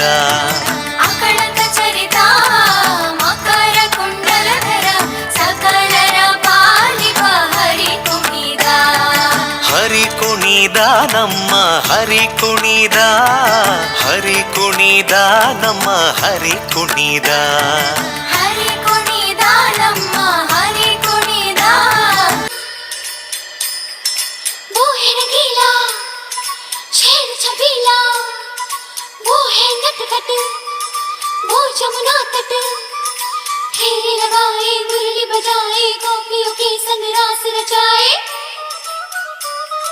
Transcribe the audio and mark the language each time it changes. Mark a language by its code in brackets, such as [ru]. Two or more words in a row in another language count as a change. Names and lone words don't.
[kn] ಅಕಳಂಕ ಚರಿತ ಮಕರ ಕುಂಡಲಧರ, ಸಕಲರ ಪಾಲಿಪ ಹರಿ ಕುಣಿದ. ಹರಿ ಕುಣಿದ ನಮ್ಮ ಹರಿ ಕುಣಿದ, ಹರಿ ಕುಣಿದ ನಮ್ಮ ಹರಿ ಕುಣಿದ. ಹರಿ ಕುಣಿದ ನಮ್ಮ ಹರಿ ಕುಣಿದ. [hi] वो है रंगीला शेर छबीला, वो है नटखट वो जमुना तट. फेरे लगाए मुरली बजाए गोपियों के संग रास रचाए.